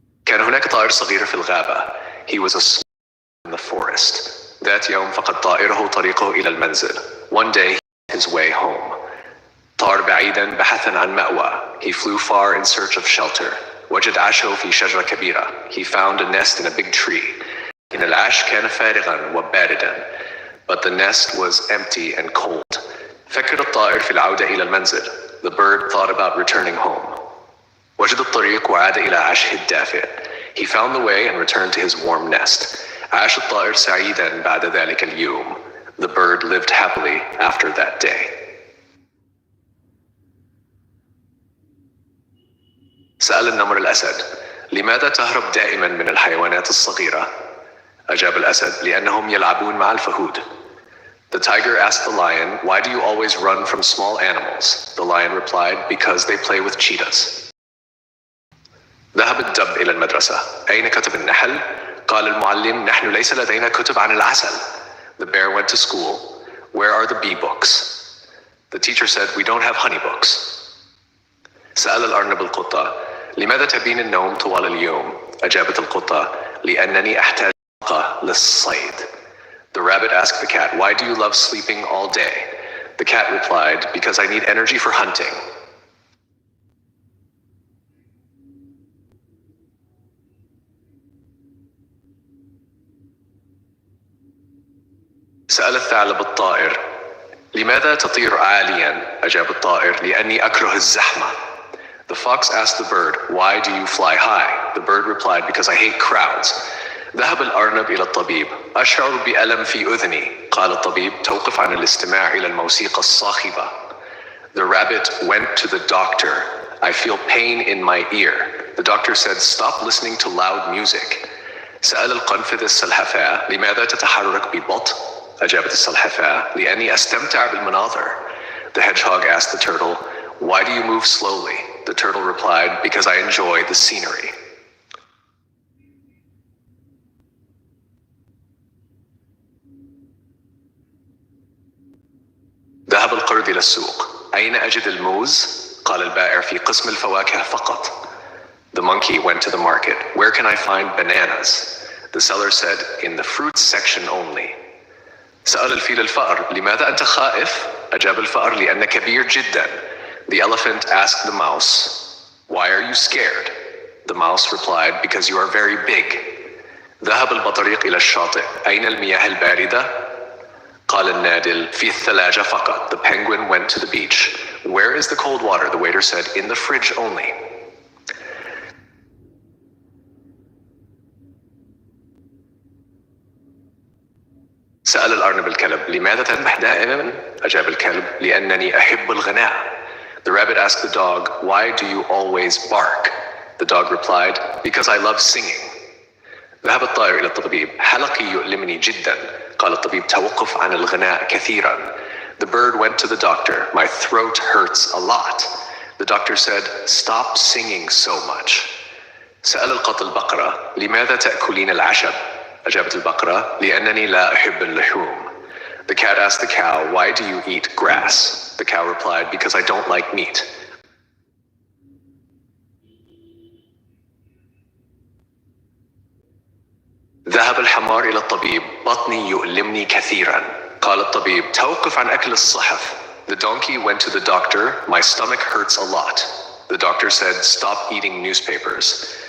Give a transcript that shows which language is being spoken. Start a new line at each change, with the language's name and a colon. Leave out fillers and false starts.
Arabic: كان هناك طائر صغير في الغابة.
English: He was a swallow in the forest.
Arabic: ذات يوم فقد طائره طريقه إلى المنزل.
English: One day, he his way home.
Arabic: طار بعيدا بحثا عن مأوى.
English: He flew far in search of shelter.
Arabic: وجد عشه في شجرة كبيرة.
English: He found a nest in a big tree.
Arabic: إن العش كان فارغا وباردا.
English: But the nest was empty and cold.
Arabic: فكر الطائر في العودة إلى المنزل.
English: The bird thought about returning home.
Arabic: وجد الطريق وعاد إلى عشه الدافئ.
English: He found the way and returned to his warm nest.
Arabic: عاش الطائر سعيدا بعد ذلك اليوم.
English: The bird lived happily after that day.
Arabic: سأل النمر الأسد: لماذا تهرب دائما من الحيوانات الصغيرة؟ أجاب الأسد: لأنهم يلعبون مع الفهود.
English: The tiger asked the lion, why do you always run from small animals? The lion replied, because they play with cheetahs.
Arabic: ذهب الدب إلى المدرسة. أين كتب النحل؟ قال المعلم: نحن ليس لدينا كتب عن العسل.
English: The bear went to school. Where are the bee books? The teacher said, we don't have honey books.
Arabic: سأل الأرنب القطة: لماذا تبين النوم طوال اليوم؟ أجابت القطة: لأنني أحتاج طاقة للصيد.
English: The rabbit asked the cat, why do you love sleeping all day? The cat replied, because I need energy for hunting.
Arabic: سأل الثعلب الطائر: لماذا تطير عاليا؟ أجاب الطائر: لأني أكره الزحمة.
English: The fox asked the bird, why do you fly high? The bird replied, because I hate crowds.
Arabic: ذهب الأرنب إلى الطبيب: أشعر بألم في أذني. قال الطبيب: توقف عن الاستماع إلى الموسيقى الصاخبة.
English: The rabbit went to the doctor. I feel pain in my ear. The doctor said, stop listening to loud music.
Arabic: سأل القنفذ السلحفاة: لماذا تتحرك ببطء؟ أجابت السلحفاة: لأني أستمتع بالمناظر.
English: The hedgehog asked the turtle, why do you move slowly? The turtle replied, because I enjoy the scenery.
Arabic: ذهب القرد إلى السوق. أين أجد الموز؟ قال البائع: في قسم الفواكه فقط.
English: The monkey went to the market. Where can I find bananas? The seller said, in the fruits section only.
Arabic: سأل الفيل الفأر: لماذا أنت خائف؟ أجاب الفأر: لأنك كبير جدا.
English: The elephant asked the mouse, why are you scared? The mouse replied, because you are very big.
Arabic: ذهب البطريق إلى الشاطئ. أين المياه الباردة؟ قال النادل: في الثلاجة فقط.
English: The penguin went to the beach. Where is the cold water? The waiter said, in the fridge only.
Arabic: سأل الأرنب الكلب: لماذا تنبح دائما؟ أجاب الكلب: لأنني أحب الغناء.
English: The rabbit asked the dog, why do you always bark? The dog replied, because I love singing.
Arabic: ذهب الطائر إلى الطبيب. حلقي يؤلمني جدا. قال الطبيب: توقف عن الغناء كثيرا.
English: The bird went to the doctor. My throat hurts a lot. The doctor said, stop singing so much.
Arabic: سأل القط البقرة: لماذا تأكلين العشب؟ أجابت البقرة: لأنني لا أحب اللحوم.
English: The cat asked the cow, why do you eat grass? The cow replied, because I don't like meat.
Arabic: ذهب الحمار إلى الطبيب. بطني يؤلمني كثيرا. قال الطبيب: توقف عن أكل الصحف.
English: The donkey went to the doctor. My stomach hurts a lot. The doctor said, stop eating newspapers.